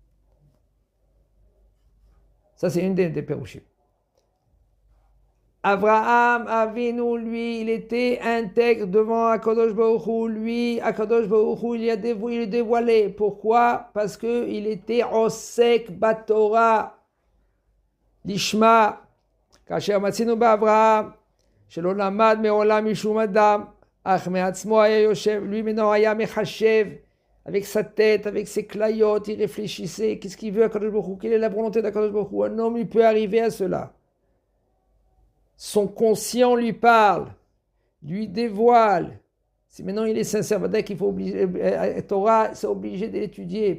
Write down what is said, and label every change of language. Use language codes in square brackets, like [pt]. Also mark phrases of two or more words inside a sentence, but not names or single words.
[fr] Ça c'est une des pérouchim. Avraham Avinu, lui, il était intègre devant [he] הקדוש ברוך הוא. [fr] Lui, [he] הקדוש ברוך הוא, [fr] il a dévoilé. Pourquoi? Parce qu'il était [he] עוסק בתורה לשמה. כאשר מצינו באברהם, שלא למד מעולם משום אדם, אך מעצמו היה יושב. [fr] Lui, maintenant, [he] היה מחשב, [fr] avec sa tête, avec ses clayotes, il réfléchissait. Qu'est-ce qu'il veut [he] הקדוש ברוך הוא? [fr] Quelle est la volonté d' [he] הקדוש ברוך הוא? [fr] Un homme, il peut arriver à cela. Son conscient lui parle, lui dévoile. Si maintenant il est sincère, dès qu'il faut obliger, Torah, c'est obligé de l'étudier.